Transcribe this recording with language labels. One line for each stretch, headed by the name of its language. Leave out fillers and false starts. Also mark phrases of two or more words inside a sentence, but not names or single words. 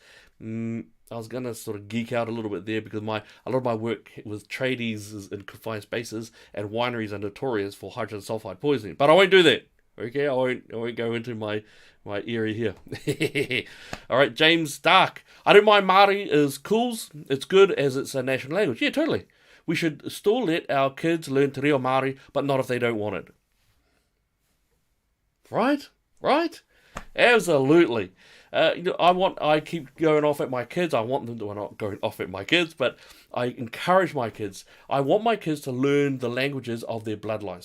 English: I was going to sort of geek out a little bit there because a lot of my work with tradies in confined spaces, and wineries are notorious for hydrogen sulfide poisoning. But I won't do that. Okay, I won't go into my area here. All right, James Dark. I don't mind Māori is cools. It's good as it's a national language. Yeah, totally. We should still let our kids learn te reo Māori, but not if they don't want it. Right? Absolutely. I keep going off at my kids. I want them to, well, not going off at my kids, but I encourage my kids. I want my kids to learn the languages of their bloodline.